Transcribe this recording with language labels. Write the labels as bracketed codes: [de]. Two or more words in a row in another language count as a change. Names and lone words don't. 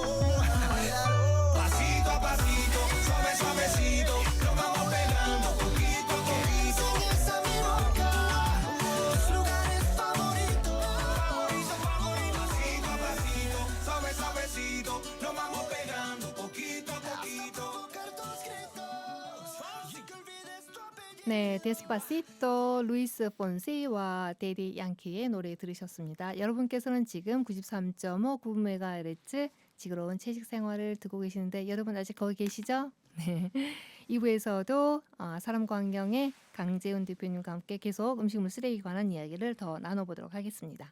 [es] Pasito a pasito, suave suavecito, lo vamos pegando poquito a poquito. Enseñas a mi boca tus lugares favoritos. Pasito a pasito, suave suavecito, lo vamos pegando poquito a poquito. Tocar tus gritos, y que olvides tu apellido. [ko] 네, 데스파시토 루이스 폰세이와 데디 양키의 노래 들으셨습니다. 여러분께서는 지금 93.5 9MHz 지구로운 채식 생활을 듣고 계시는데 여러분 아직 거기 계시죠? 네. 2부에서도 사람과 환경의 강재훈 대표님과 함께 계속 음식물 쓰레기 관한 이야기를 더 나눠보도록 하겠습니다.